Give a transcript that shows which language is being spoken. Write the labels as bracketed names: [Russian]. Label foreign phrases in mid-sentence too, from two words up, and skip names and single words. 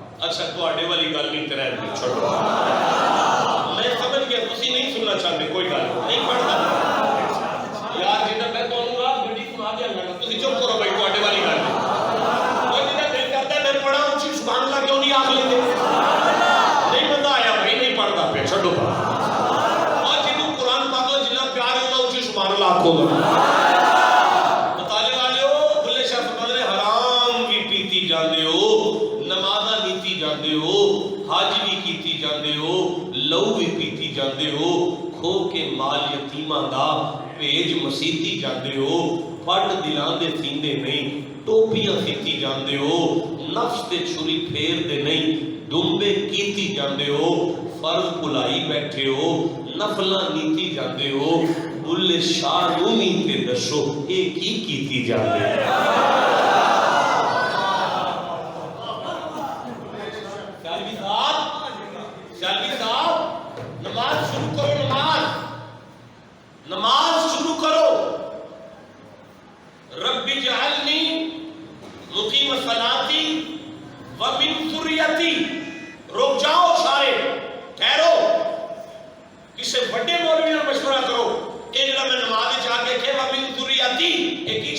[Punjabi] اچھا تواڈے والی گل نہیں کرے دی چھوڑو میں سمجھ گیا تسی نہیں سننا چاہتے کوئی گل نہیں پڑھتا یار جی میں تانوں راہ گڈی سنا دیا گا تسی چپ کرو بھائی تواڈے والی گل کوئی جڑا دل کرتا ہے میں پڑھا اونچی [Arabic] سبحان اللہ [Punjabi] کیوں نہیں آکھ لیندے نہیں مزہ آیا بھائی نہیں پڑھتا پہ چھوڑو اور جنوں قرآن پاک نال جنہ پیار ہوتا اونچی [Arabic] سبحان اللہ [Punjabi] آکھو مطالعے والےو بلے شاہ فرماندے حرام بھی پیتی جاندے ہو نمازاں نیتی جاندے ہو حج بھی کیتی جاندے ہو لہو بھی پیتی جاندے ہو کھو کے مال یتیماں دا بھیج مسیتی جاندے ہو پھٹ دلاں دے سیندے نہیں ٹوپیاں سیتی جاندے ہو نفس تے چھری پھیر دے نہیں دمبے کیتی جاندے ہو فرض بلائی بیٹھے ہو نفلاں نیتی جاندے ہو بلے شاہ نومی تے دسو اے کی کیتی جاندے نماز شروع کرو [Arabic] رب اجعلنی مقیم الصلاۃ ومن ذریتی [Punjabi] رک جاؤ سارے ٹھہرو کسے بڑے مولوی نال مشورہ کرو اے جڑا میں نماز وچ آ کے کہ [Arabic] ومن ذریتی [Punjabi] اے کی